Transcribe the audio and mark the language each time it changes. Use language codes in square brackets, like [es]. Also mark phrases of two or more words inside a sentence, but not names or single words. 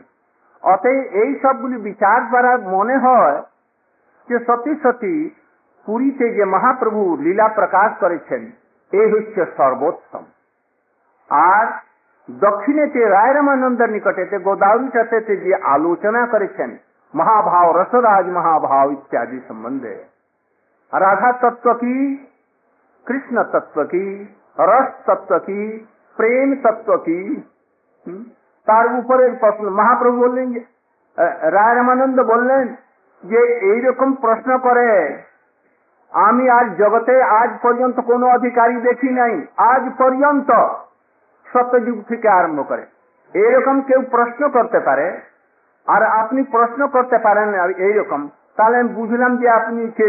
[bn] অতএব এই সবগুলি বিচার দ্বারা মনে হয় যে সত্যি সত্যি পুরীতে যে মহাপ্রভু লীলা প্রকাশ করেছেন এই হচ্ছে সর্বোত্তম। আর দক্ষিণেতে রায় রামানন্দের নিকটেতে গোদাবরী তটেতে যে আলোচনা করেছেন মহাভাব, রসরাজ মহাভাব ইত্যাদি সম্বন্ধে, রাধা তত্ত্ব কী, কৃষ্ণ তত্ত্ব কী, রস তত্ত্ব কী, প্রেম তত্ত্ব কী, তার উপরে প্রশ্ন মহাপ্রভু বললেন, রায় রামানন্দ বললেন যে এইরকম প্রশ্ন করে আমি আজ জগতে আজ পর্যন্ত কোনো অধিকারী দেখি নাই, আজ পর্যন্ত সত্যযুগ থেকে আরম্ভ করে এইরকম কেউ প্রশ্ন করতে পারে, আর আপনি প্রশ্ন করতে পারেন এইরকম, তাহলে আমি বুঝলাম যে আপনি কে।